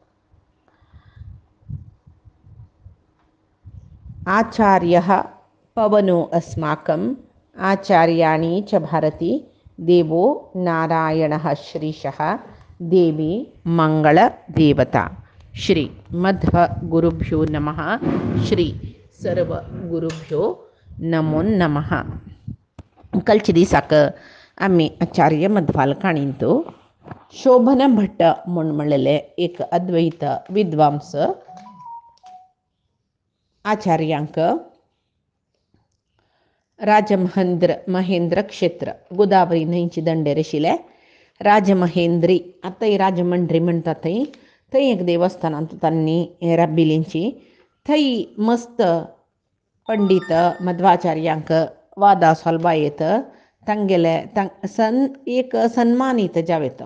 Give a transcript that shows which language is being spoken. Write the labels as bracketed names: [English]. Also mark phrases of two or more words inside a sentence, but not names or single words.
[Sanskrit] आचार्यः पवनो अस्माकम् आचार्याणि च भारती देवो नारायणः श्रीशः देवी मंगलदेवता. श्री मध्व गुरुभ्यो नमः. श्री सर्व गुरुभ्यो नमो नमः. [Konkani] कालचे दिसाक आम्ही आचार्य मध्वाल काणींतो शोभन भट्ट म्हूण म्हणलेले एक अद्वैत विद्वांस आचार्यांक राजमहेंद्र क्षेत्र गोदावरी न्हंयची दंडेर आशिल्ले राजमहेंद्री, आतां राजमंड्री म्हणटात थंय एक देवस्थानांत तांणी राबिलींची. थंय मस्त पंडित मध्वाचार्यांक वादा सोलबायेत तांगेले एक सन्मानीत जावेत.